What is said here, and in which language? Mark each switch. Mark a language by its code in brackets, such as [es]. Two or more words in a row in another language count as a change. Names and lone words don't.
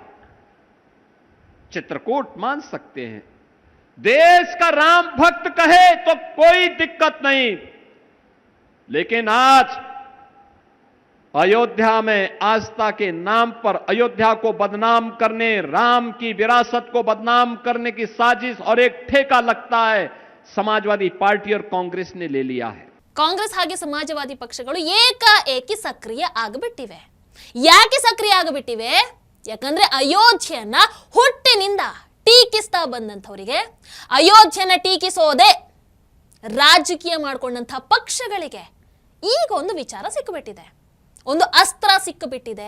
[hi] चित्रकूट मान सकते हैं, देश का राम भक्त कहे तो कोई दिक्कत नहीं, लेकिन आज अयोध्या में आस्था के नाम पर अयोध्या को बदनाम करने, राम की विरासत को बदनाम करने की साजिश और एक ठेका लगता है समाजवादी पार्टी और कांग्रेस ने ले लिया है। [kn] ಕಾಂಗ್ರೆಸ್ ಹಾಗೆ ಸಮಾಜವಾದಿ ಪಕ್ಷಗಳು ಏಕಾಏಕಿ ಸಕ್ರಿಯ ಆಗಿಬಿಟ್ಟಿವೆ. ಯಾಕೆ ಸಕ್ರಿಯ ಆಗಿಬಿಟ್ಟಿವೆ? ಯಾಕಂದ್ರೆ ಅಯೋಧ್ಯೆಯನ್ನ ಹುಟ್ಟಿನಿಂದ ಟೀಕಿಸ್ತಾ ಬಂದಂಥವರಿಗೆ, ಅಯೋಧ್ಯೆಯನ್ನ ಟೀಕಿಸೋದೆ ರಾಜಕೀಯ ಮಾಡಿಕೊಂಡಂಥ ಪಕ್ಷಗಳಿಗೆ ಈಗ ಒಂದು ವಿಚಾರ ಸಿಕ್ಕಿಬಿಟ್ಟಿದೆ, ಒಂದು ಅಸ್ತ್ರ ಸಿಕ್ಕಿಬಿಟ್ಟಿದೆ.